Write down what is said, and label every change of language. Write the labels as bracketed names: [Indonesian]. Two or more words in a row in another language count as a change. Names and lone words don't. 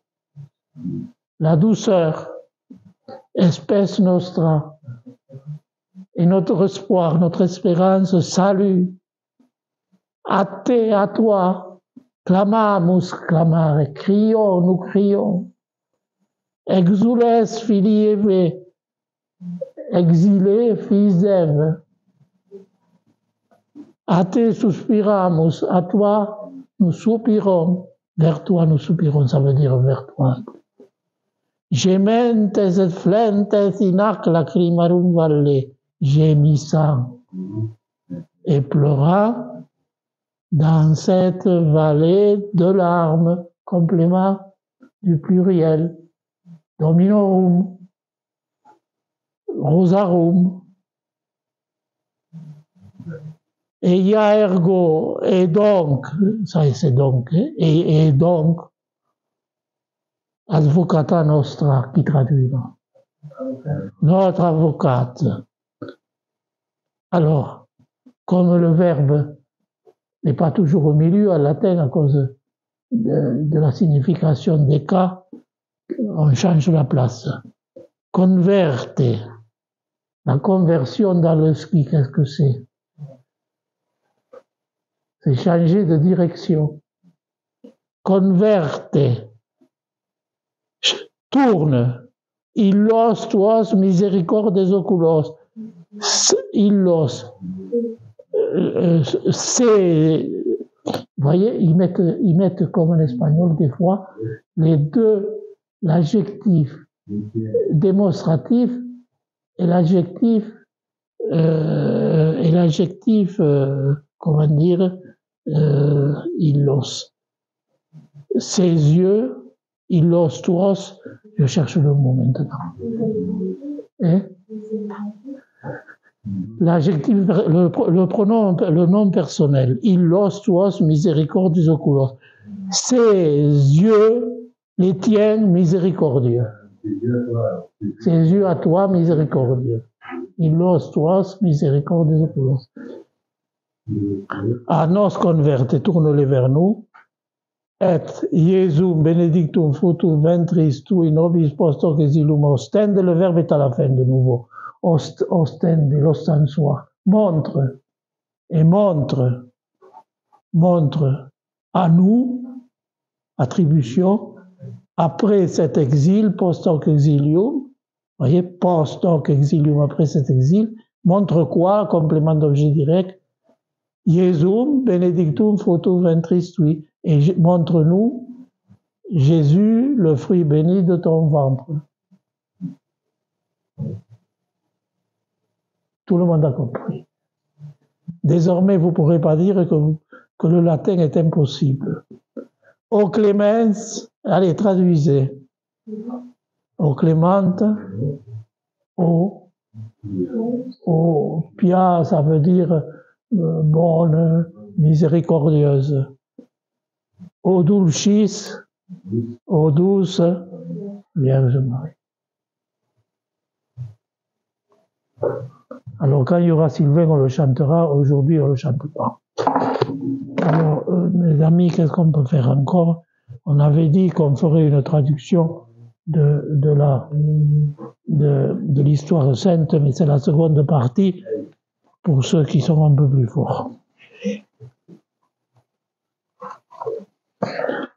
[French] La douceur. [Latin] Espèce nostra. [French] Et notre espoir, notre espérance, salut. [Latin] A te, [French] à toi. [Latin] Clamamus, clamare. [French] Crions, nous crions. [Latin] Exules, filii Eve. [French] Exilé, fils d'Ève. [Latin] A te suspiramus, [French] à toi nous soupirons. Vers toi nous soupirons, ça veut dire vers toi. [Latin] Gementes et flentes in ac lacrimarum valle, [French] gémissant et pleurant dans cette vallée de larmes, complément du pluriel, dominorum, [Latin] rosarum, eia ergo, [French] et donc, ça c'est donc, et donc, [Latin] advocata nostra, [French] qui traduit là. Notre avocate. Alors, comme le verbe n'est pas toujours au milieu en latin à cause de la signification des cas, on change la place. Converte. La conversion dans le ski, qu'est-ce que c'est? C'est changer de direction. Converte. Tourne. [Latin] Illos tuos misericordes oculos. [French] Illos. C'est. Vous voyez, ils mettent comme en espagnol des fois les deux, l'adjectif démonstratif et l'adjectif, comment dire, illos. Ses yeux, [Latin] illos tuos, [French] je cherche le mot maintenant. Hein? L'adjectif, le pronom, le nom personnel, [Latin] illos tuos misericordius oculos. [French] Ses yeux, les tiens miséricordieux. Ses yeux à toi miséricordieux. [Latin] Illos tuos misericordius oculos. A nos converte, [French] tourne-les vers nous. [Latin] Et Iesum benedictum fructus ventris tui nobis post hoc exilium ostende, [French] le verbe est à la fin de nouveau. Ostende, l'ostensoir. Montre, et montre à nous, attribution, après cet exil, [Latin] post hoc exilium, voyez, post hoc exilium, [French] après cet exil, montre quoi, complément d'objet direct, [Latin] Iesum benedictum fructus ventris tui, [French] et montre-nous, Jésus, le fruit béni de ton ventre. Tout le monde a compris. Désormais, vous ne pourrez pas dire que le latin est impossible. [Latin] O clemens, [French] allez, traduisez. O clémente, [Latin] o pia, [French] ça veut dire bonne, miséricordieuse. [Latin] O dulcis, [French] o douce, Vierge Marie. Alors, quand il y aura Sylvain, on le chantera. Aujourd'hui, on ne le chante pas. Alors, mes amis, qu'est-ce qu'on peut faire encore? On avait dit qu'on ferait une traduction de l'histoire sainte, mais c'est la seconde partie pour ceux qui sont un peu plus forts.